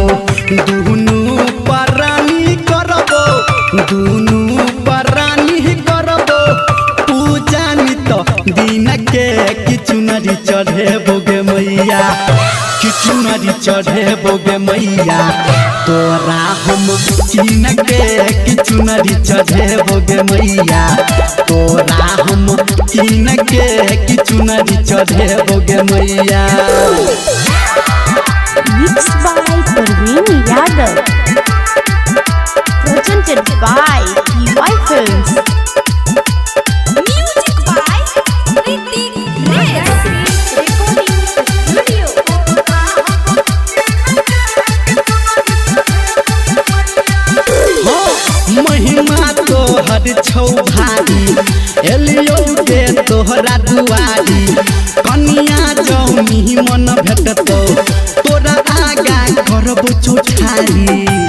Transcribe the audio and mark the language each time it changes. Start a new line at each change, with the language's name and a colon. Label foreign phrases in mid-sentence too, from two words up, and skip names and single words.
Maithili: दुनू परानी करबो दुनू परानी करबो पूजा नित दिन के किछु नदी चढ़े बोगे मैया किछु नदी चढ़े बोगे मैया तोरा हम कीन के किछु नदी चढ़े बोगे मैया तोरा हम कीन के किछु नदी चढ़े बोगे मैया।
English: Mixed by Parveen Yadav. Presented by PY Films. Music by Hrithik Rez. Recording studio.
Maithili: महिमा तोहर छौ भारी एलियो के तोहरा दुआरी कनिया जौनी मन भेटतौ तोरा आगा करबो चोठारी।